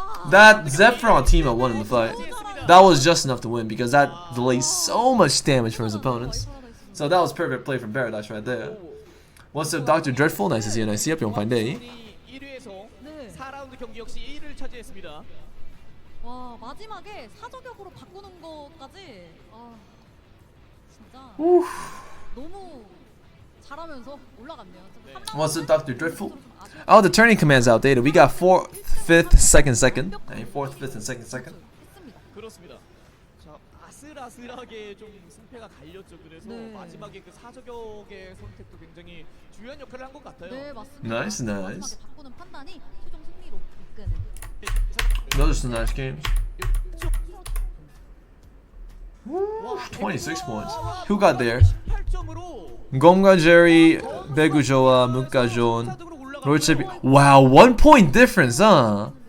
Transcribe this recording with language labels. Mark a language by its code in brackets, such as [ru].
[en] That Zephyr on Teemo won in the fight. That was just enough to win because that delays so much damage from his opponents. So that was perfect play from Paradise right there. What's up, Dr. Dreadful? Nice to see you. Nice to see you. Fine day. [ko] 1위에서 4라운드 경기 역시 1위를 차지했습니다. 와, 마지막에 사저격으로 바꾸는 것까지 아 진짜 너무 잘하면서 올라갔네요. [en] What's up, Dr. Dreadful? Oh, the turning command's outdated. We got 4th, 5th, 2nd. 4th, 5th, and 2nd. [ko] 그렇습니다. 자, 아슬아슬하게 좀 승패가 갈렸죠. 그래서 네. 마지막에 그 사저격의 선택도 굉장히 중요한 역할을 한 것 같아요. 네, 맞습니다. [en] Nice. [ko] 마지막에 바꾸는 판단이 최종 승리로 이끄는. [en] Those are some nice games. 26 points. Who got there? [ko] 8점으로 [en] Gomga Jerry, Begujoa, Mukajon, Rochebi. Wow, 1 point difference, huh?